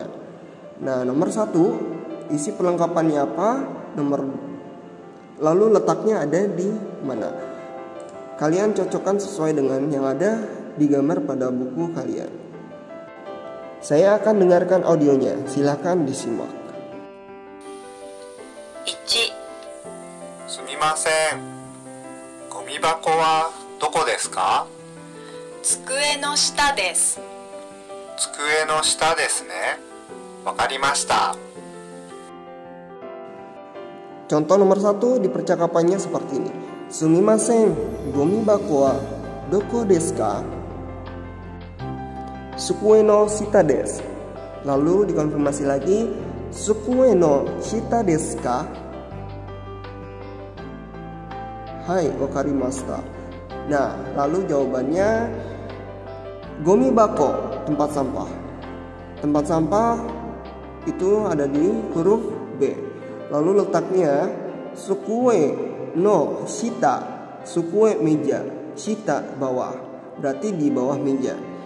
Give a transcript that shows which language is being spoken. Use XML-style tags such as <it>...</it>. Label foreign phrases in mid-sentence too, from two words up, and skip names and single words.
<id>Nah, nomor 1, isi perlengkapannya apa, lalu letaknya ada di mana. Kalian cocokkan sesuai dengan yang ada di gambar pada buku kalian. Saya akan dengarkan audionya, silakan disimak. 1.</id> <ja>すみません。ゴミ箱はどこですか？机の下です。机の下ですね。わかりました。</ja> <id>Contoh nomor 1 di percakapannya seperti ini.</id> <ja>すみません、ゴミ箱はどこですか? 机の下です.</ja> <id>Lalu dikonfirmasi lagi,</id> <ja>机の下ですか? はい、わかりました.</ja> <id>Nah, lalu jawabannya gomibako, tempat sampah. Tempat sampah itu ada di huruf B. Lalu letaknya</id> <ja>机の下,</ja> <id>sukue meja, shita bawah, berarti di bawah meja.</id>